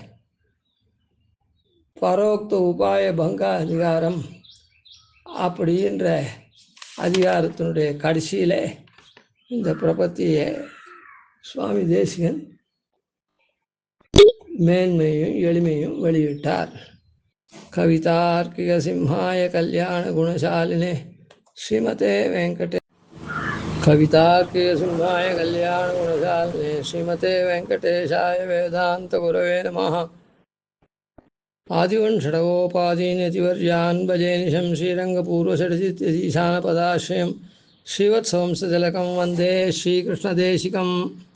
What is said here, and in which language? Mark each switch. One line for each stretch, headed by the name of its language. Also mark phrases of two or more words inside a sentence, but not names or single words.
Tamil: பரோக்த உபாய பங்க அதிகாரம் அப்படின்ற அதிகாரத்தினுடைய கடைசியில் இந்த பிரபத்தியை சுவாமி தேசிகன் மேன்மையும் எளிமையும் வெளியிட்டார்.
Sanskrit: कवितार्किक सिंहाय कल्याण गुणशालिने श्रीमते वेङ्कटे कवितार्किक सिंहाय कल्याण गुणशालिने श्रीमते वेङ्कटेशाय वेदान्त गुरवे नमः. आदिवंशडवोपादीन्यतिवर्यान् भजे निशं श्रीरङ्गपूर्वषडजित्यधीशानपदाश्रयं श्रीवत्सवंसतिलकं वन्दे श्रीकृष्णदेशिकम्.